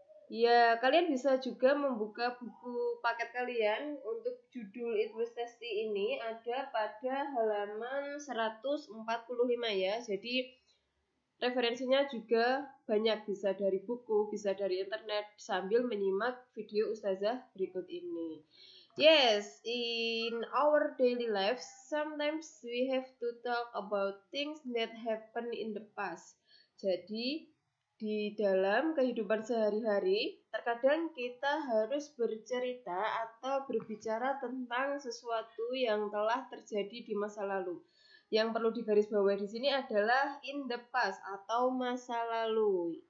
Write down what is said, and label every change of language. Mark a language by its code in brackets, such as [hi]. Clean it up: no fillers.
[id] Ya, kalian bisa juga membuka buku paket kalian. Untuk judul It Was Tasty ini ada pada halaman 145 ya. Jadi referensinya juga banyak, bisa dari buku, bisa dari internet sambil menyimak video Ustazah berikut ini. [en] Yes, in our daily life, sometimes we have to talk about things that happen in the past. [id] Jadi, di dalam kehidupan sehari-hari, terkadang kita harus bercerita atau berbicara tentang sesuatu yang telah terjadi di masa lalu. Yang perlu digarisbawahi di sini adalah in the past atau masa lalu.